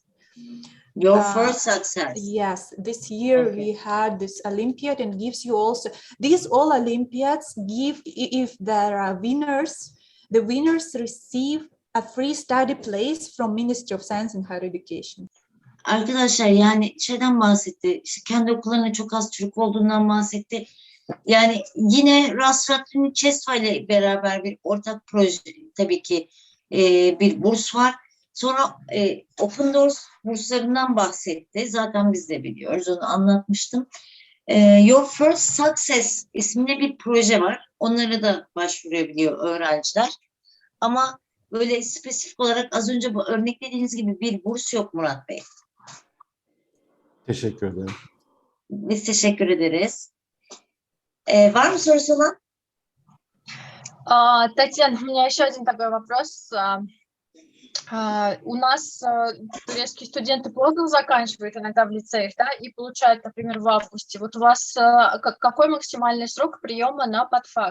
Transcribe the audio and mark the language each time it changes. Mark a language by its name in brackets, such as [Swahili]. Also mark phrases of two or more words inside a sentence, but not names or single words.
[English] Your first success. Yes, this year we had this Olympiad and gives you also, these all Olympiads give, if there are winners, the winners receive a free study place from Ministry of Science and Higher Education. [Turkish] Arkadaşlar yani şeyden bahsetti, işte kendi okullarında çok az Türk olduğundan bahsetti. Yani yine Üniversitesi ile beraber bir ortak proje tabii ki bir burs var. Sonra Open Doors burslarından bahsetti. Zaten biz de biliyoruz, onu anlatmıştım. Your First Success isminde bir proje var. Onlara da başvurabiliyor öğrenciler. Ama böyle spesifik olarak az önce bu örneklediğiniz gibi bir burs yok Murat Bey. Teşekkür ederim. Biz teşekkür ederiz. Var mı sorusu olan? [Russian] Татьяна, у меня еще один такой вопрос. У нас турецкие студенты поздно заканчивают иногда в лицеях, да, и получают, например, в августе. Вот у вас какой максимальный срок приема на подфак?